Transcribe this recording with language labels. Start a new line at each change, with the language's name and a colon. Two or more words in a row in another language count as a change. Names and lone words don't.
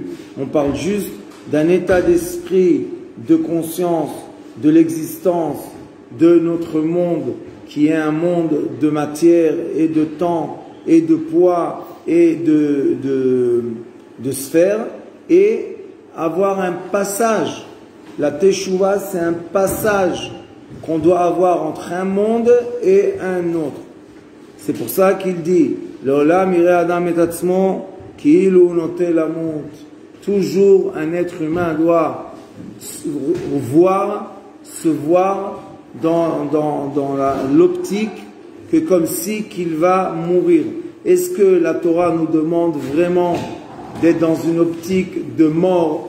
French: On parle juste d'un état d'esprit, de conscience, de l'existence de notre monde, qui est un monde de matière et de temps et de poids et de sphères, et avoir un passage. La Teshuvah, c'est un passage qu'on doit avoir entre un monde et un autre. C'est pour ça qu'il dit
Hebrew: לעולם יראה אדם את עצמו כאילו נוטה למות.
French: Toujours un être humain doit se voir dans l'optique que comme si qu'il va mourir. Est-ce que la Torah nous demande vraiment d'être dans une optique de mort?